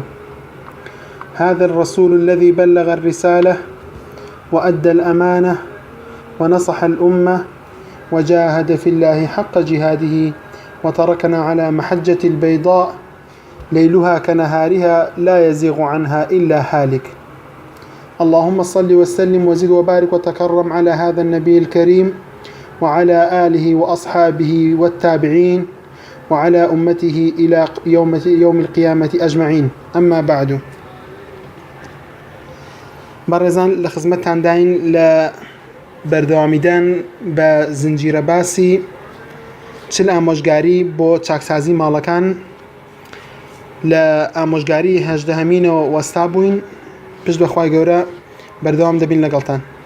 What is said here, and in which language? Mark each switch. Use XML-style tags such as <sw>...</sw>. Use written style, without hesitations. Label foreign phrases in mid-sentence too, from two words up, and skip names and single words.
<ar>هذا الرسول الذي بلغ الرسالة وأدى الأمانة ونصح الأمة وجاهد في الله حق جهاده، وتركنا على محجة البيضاء ليلها كنهارها لا يزيغ عنها إلا هالك. اللهم صل وسلم وزد وبارك وتكرم على هذا النبي الكريم وعلى آله وأصحابه والتابعين وعلى أمته إلى يوم القيامة أجمعين. أما بعد،</ar> <ckb>بەڕێزان لە خزمەتتان داین لە بەردەوامیدان بە زنجیرە باسی چل ئامۆژگاری بۆ چاکسازی ماڵەکان. لە ئامۆژگاری هەژدەهەمینەوە وەستا بووین، پشت بەخوای گەورە بەردەوام دەبین لەگەڵتان.</ckb>